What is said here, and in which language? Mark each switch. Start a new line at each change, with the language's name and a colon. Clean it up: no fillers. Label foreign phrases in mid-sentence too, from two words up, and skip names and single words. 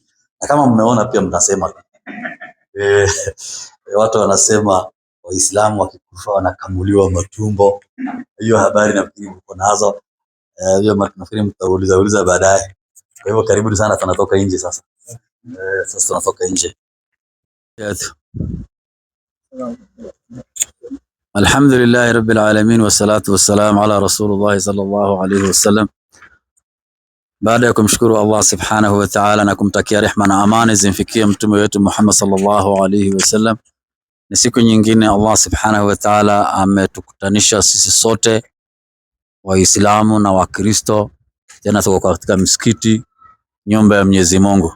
Swahili: Na kama mmeona pia mnasema watu wanasema Waislamu wakikufa wanakamuliwa matumbo. Hiyo habari nafikiri mko nazo. Hiyo nafikiri mtauliza baadaye. Kwa hivyo karibuni sana, tunatoka nje sasa. Sasa tunatoka nje.
Arabic: الحمد لله رب العالمين والصلاة والسلام على رسول الله صلى الله عليه وسلم.
Swahili: Baada ya kumshukuru Allah
Arabic: سبحانه وتعالى
Swahili: na kumtakia rehma na amani zimfikie mtume wetu Muhammad
Arabic: صلى الله عليه وسلم,
Swahili: ni siku nyingine Allah
Arabic: سبحانه وتعالى
Swahili: ametukutanisha sisi sote Waislamu na Wakristo, tena tuko katika msikiti, nyumba ya Mwenyezi Mungu.